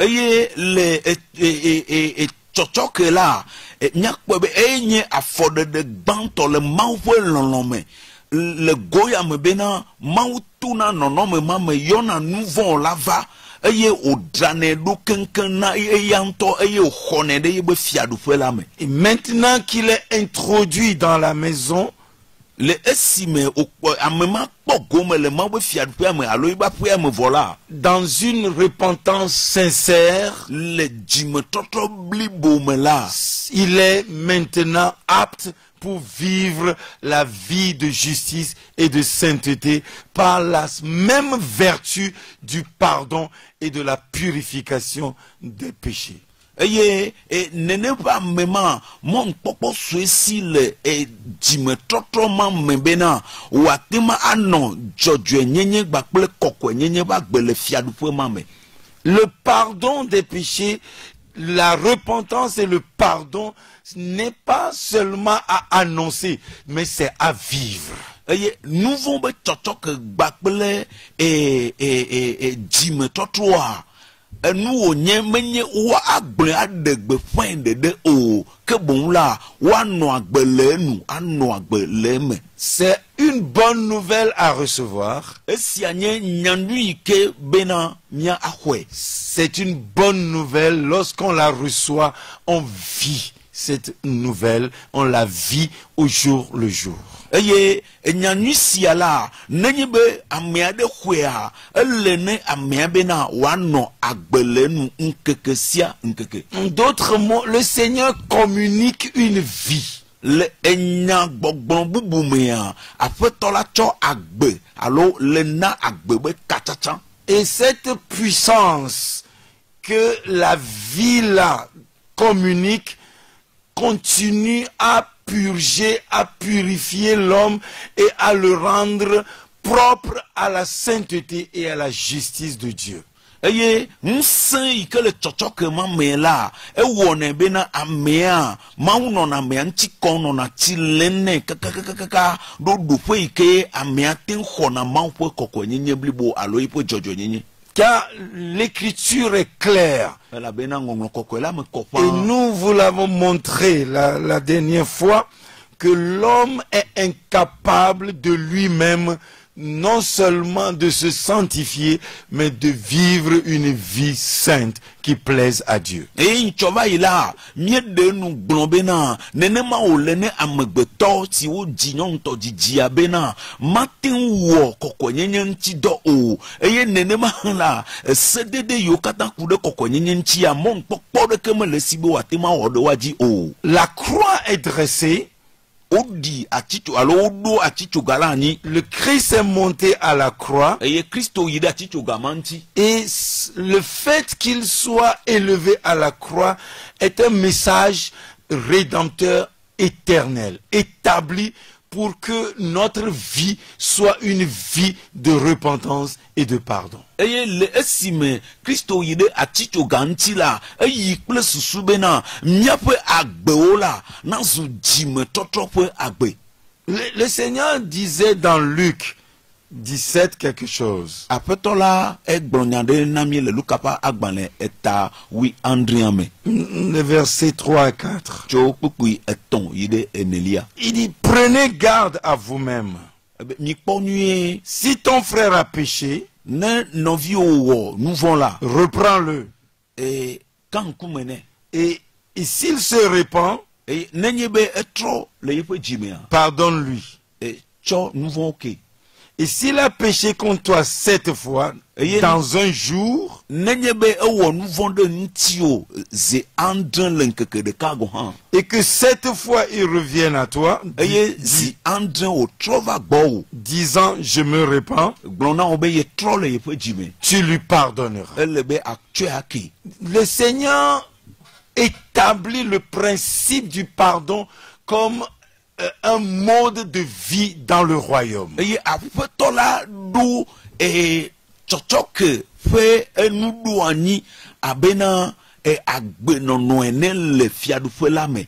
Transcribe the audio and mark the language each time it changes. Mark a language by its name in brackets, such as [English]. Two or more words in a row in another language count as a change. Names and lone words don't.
[Ewe] eye le tsɔtsɔke la miakpɔ be eye nye afɔɖeɖe gbãtɔ le Mawu ƒe lɔlɔ me le goya me bena Mawu tona nɔnɔme ma me yɔna nu vɔ̃ la va eye wòdzranɛ ɖo keŋkeŋ na eya ŋutɔ eye wòxɔnɛ ɖe yebe fiaɖuƒe la me. [French] Et maintenant qu'il est introduit dans la maison, [Ewe] le esime ame ma kpɔ gome le Mawu ƒe fiaɖuƒea me alo yebe aƒea me vɔ la. [French] dans une repentance sincère, [Ewe] le dzimetɔtrɔ blibo me la. [French] il est maintenant apte pour vivre la vie de justice et de sainteté par la même vertu du pardon et de la purification des péchés. [Ewe] eye nene ƒe ame ma mɔnukpɔkpɔ sue si le dzimetɔtrɔ ma me bena wòate ma anɔ dzɔdzɔenyenye gbakple kɔkɔenyenye ƒe agbe le fiaɖuƒe ma me. [French] Le pardon des péchés, la repentance et le pardon n'est pas seulement à annoncer, mais c'est à vivre. [Ewe] eye nu vɔ̃ be tsɔtsɔke gbakple dzimetɔtrɔa enu wònye menye woa agble aɖe gbeƒãe ɖeɖe o ke boŋ la woanɔ agbe le enu anɔ agbe le eme. [French] C'est une bonne nouvelle à recevoir. [Ewe] esia nye nyanu yi ke bena mia axɔe. [French] C'est une bonne nouvelle. Lorsqu'on la reçoit, on vit cette nouvelle, on la vit au jour le jour. [Ewe] eye nyanu sia la nenye be ame aɖe xɔea ele ne amea bena wòanɔ agbe le enu ŋkeke sia ŋkeke. [French] En d'autres mots, le Seigneur communique une vie. [Ewe] le enya gbɔgblɔ bubu mea aƒetɔ la tsɔ agbe alo le na agbe be katsatsa. [French] Et cette puissance que la vie là communique continue à purger, à purifier l'homme et à le rendre propre à la sainteté et à la justice de Dieu. [Ewe] eye ŋusẽ yi ke le tsɔtsɔke ma me la ewɔnɛ bena amea Mawu nɔna amea ŋuti kɔm nɔna tsi lé nɛ kakakakaka ɖo ɖoƒe yi ke amea te ŋu xɔna Mawu ƒe kɔkɔenyenye blibo alo yiƒe dzɔdzɔenyenye. [French] Car l'écriture est claire. [Ewe] elabena ŋɔŋlɔ kɔkɔe la me kɔ [French] Et [Ewe] ƒãa. [French] nous vous l'avons montré la dernière fois que l'homme est incapable de lui-même non seulement de se sanctifier, mais de vivre une vie sainte qui plaise à Dieu. [Ewe] eye ŋtsɔ va yi la míeɖe nu gblɔ bena nenema wòle ne amegbetɔ si wodzi nyɔnutɔ dzidzia bena mate ŋu wɔ kɔkɔenyenye ŋuti dɔ o eye nenema hã la sedede yiwo katã ku ɖe kɔkɔenyenye ŋutia mɔnukpɔkpɔ ɖeke mele si be wòate ma wɔ ɖe woadzi o. [French] La croix est dressée, [Ewe] woɖi atitso alo woɖo atitsoga la anyi [French] le Christ est monté à la croix, [Ewe] eye Kristo yi ɖe atitsoga ma ŋuti. [French] et le fait qu'il soit élevé à la croix est un message rédempteur éternel, établi pour que notre vie soit une vie de repentance et de pardon. [Ewe] eye le esime Kristo yi ɖe atitsoga ŋuti la eyi kple susu bena míaƒe agbewo la nazu dzimetɔtrɔ ƒe agbe. [French] Le Seigneur disait dans Luc 17 quelque chose. [Ewe] aƒetɔ la egblɔ nya ɖe na mi le Luka ƒe agbalẽ eta 8 me. [French] Les versets 3 à 4. [Ewe] Tso kpukpui 3 yi ɖe 4. [French] Il dit, prenez garde à vous-même. [Ewe] Mikpɔ nyuie, [French] Si ton frère a péché, [Ewe] ne nɔviwo wɔ nu vɔ̃ la, [French] reprends-le. [Ewe] ka ŋkume nɛ. [French] Et s'il se répand, [Ewe] Eye nenye be etrɔ le yeƒe dzimea, [French] pardonne-lui. [Ewe] tsɔ nu vɔ̃wo ke. [French] Et s'il a péché contre toi 7 fois, dans un jour, [Ewe] Nenye be ewɔ nu vɔ̃ ɖe ŋutiwò ze 9 le ŋkeke ɖeka gɔ hã, [French] et que 7 fois il revienne à toi, [Ewe] eye zi 9 wòtrɔ va gbɔwò, [French] disant je me répands, [Ewe] gblɔ na wo be yetrɔ le yeƒe dzime, [French] tu lui pardonneras. [Ewe] ele be atsɔe ake. [French] Le Seigneur établit le principe du pardon comme un mode de vie dans le royaume. [Ewe] Eye aƒetɔ la ɖo tsɔtsɔke ƒe enuɖoanyi abena agbenɔnɔ ene le fiaɖuƒe la me.